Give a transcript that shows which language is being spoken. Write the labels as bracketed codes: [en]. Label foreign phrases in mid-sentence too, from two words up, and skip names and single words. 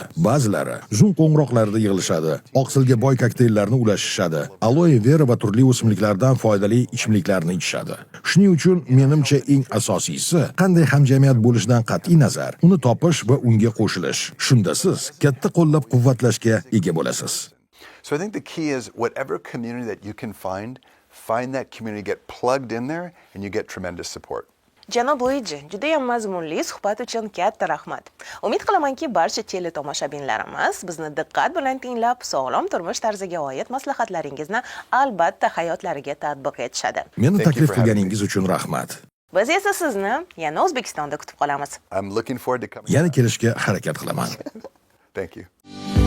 [uz] Ba'zilari Zoom qo'ng'iroqlarida yig'ilishadi, oqsilga boy kokteyllarni ulashishadi, aloe vera va turli o'simliklardan foydali ichimliklarni ichishadi. Shuning uchun menimcha eng asosiysi qanday hamjamiyat bo'lishidan qat'iy nazar, uni topish va unga qo'shilish. Shunda siz katta qo'llab-quvvatlashga ega bo'lasiz. [en] So I think the key is whatever community that you can find that community, get plugged in there, and you get tremendous support. [uz] Janob Luigi, juda ham mazmunli suhbat uchun katta rahmat. Umid qilamanki, barcha teletomoshabinlarimiz bizni diqqat bilan tinglab, sog'lom turmush tarziga oid maslahatlaringizni albatta hayotlariga tatbiq etishadi. Meni taklif qilganingiz uchun rahmat. Biz esa sizni yana O'zbekistonda kutib qolamiz. [en] I'm looking forward to coming. [uz] Yana kelishga harakat qilaman. [en] Thank you.